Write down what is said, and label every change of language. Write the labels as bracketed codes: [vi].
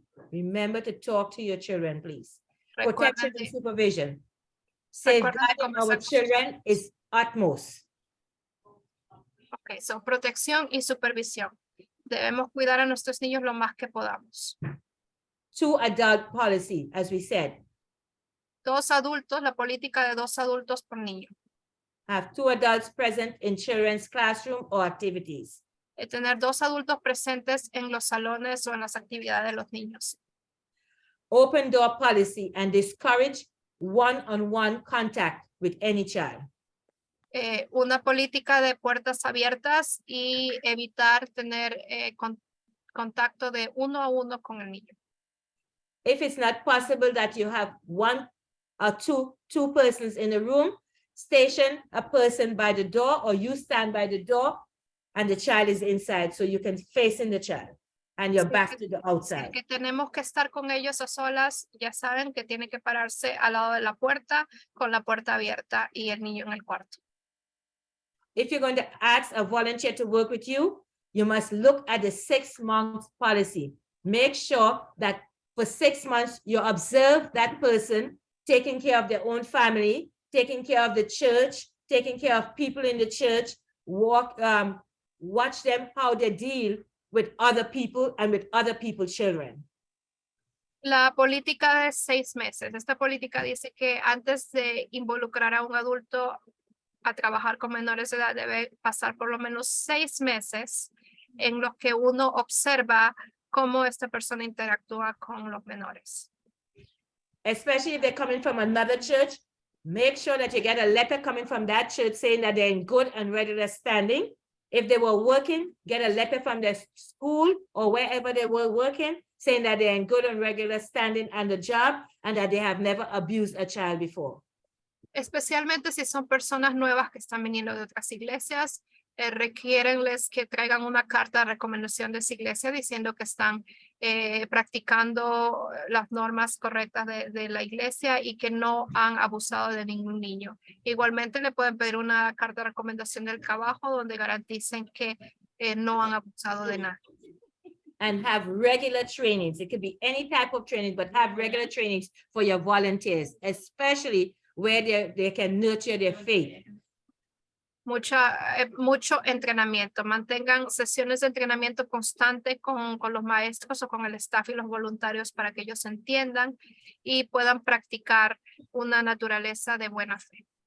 [en] Remember to talk to your children, please. [es] Recuerden [en] Protection and supervision. Safeguarding our children is utmost. Okay, so [es] protección y supervisión. Debemos cuidar a nuestros niños lo más que podamos. [en] 2 adult policy, as we said. [es] 2 adultos, la política de 2 adultos por niño. [en] Have 2 adults present in children's classroom or activities. [es] Tener 2 adultos presentes en los salones o en las actividades de los niños. [en] Open door policy and discourage one-on-one contact with any child. [es] Una política de puertas abiertas y evitar tener contacto de 1 a 1 con el niño. [en] If it's not possible that you have 1 or 2 persons in a room, station a person by the door or you stand by the door and the child is inside so you can face in the child and your back to the outside. [es] Que tenemos que estar con ellos a solas, ya saben que tiene que pararse al lado de la puerta con la puerta abierta y el niño en el cuarto. [en] If you're going to ask a volunteer to work with you, you must look at the 6-month policy. Make sure that for 6 months, you observe that person taking care of their own family, taking care of the church, taking care of people in the church, watch them how they deal with other people and with other people's children. [es] La política de 6 meses. Esta política dice que antes de involucrar a un adulto a trabajar con menores de edad debe pasar por lo menos 6 meses en los que uno observa cómo esta persona interactúa con los menores. [en] Especially if they're coming from another church, make sure that you get a letter coming from that church saying that they're in good and regular standing. If they were working, get a letter from their school or wherever they were working saying that they're in good and regular standing on the job and that they have never abused a child before. [es] Especialmente si son personas nuevas que están viniendo de otras iglesias, requiérenles que traigan una carta de recomendación de esa iglesia diciendo que están practicando las normas correctas de la iglesia y que no han abusado de ningún niño. Igualmente le pueden pedir una carta de recomendación del trabajo donde garanticen que no han abusado de nada. [en] And have regular trainings. It could be any type of training, but have regular trainings for your volunteers, especially where they can nurture their faith. [es] Mucho entrenamiento. Mantengan sesiones de entrenamiento constante con los maestros o con el staff y los voluntarios para que ellos entiendan y puedan practicar una naturaleza de buena fe.